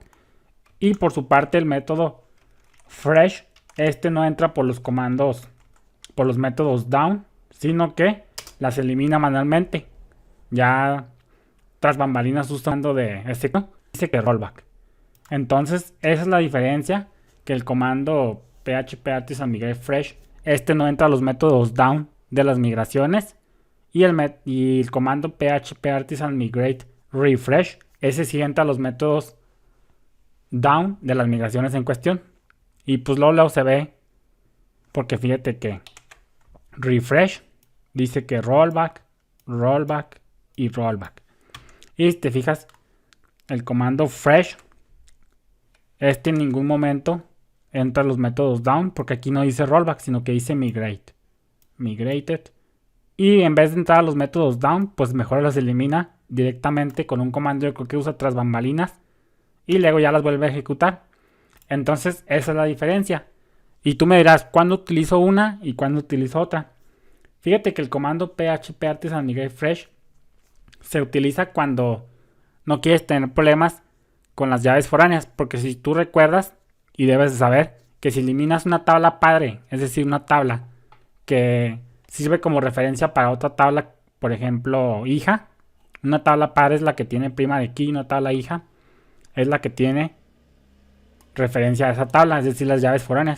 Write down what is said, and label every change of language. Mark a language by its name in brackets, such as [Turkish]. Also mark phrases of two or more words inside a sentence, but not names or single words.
[Spanish] Y por su parte el método fresh, este no entra por los comandos, por los métodos down, sino que las elimina manualmente. Ya tras bambalinas usando de este, dice que rollback. Entonces esa es la diferencia, que el comando php artisan migrate fresh, este no entra a los métodos down de las migraciones, y el comando php artisan migrate refresh, ese sí entra a los métodos down de las migraciones en cuestión. Y pues luego se ve, porque fíjate que refresh dice que rollback y rollback. Y si te fijas, el comando fresh, este en ningún momento entra los métodos down, porque aquí no dice rollback, sino que dice migrate. Migrated. Y en vez de entrar a los métodos down, pues mejor los elimina directamente con un comando, yo creo que usa tras bambalinas, y luego ya las vuelve a ejecutar. Entonces esa es la diferencia. Y tú me dirás, ¿cuándo utilizo una y cuándo utilizo otra? Fíjate que el comando php artisan migrate fresh se utiliza cuando no quieres tener problemas con las llaves foráneas, porque si tú recuerdas y debes de saber que si eliminas una tabla padre, es decir, una tabla que sirve como referencia para otra tabla, por ejemplo, hija, una tabla padre es la que tiene prima de key, una tabla hija es la que tiene referencia a esa tabla, es decir, las llaves foráneas.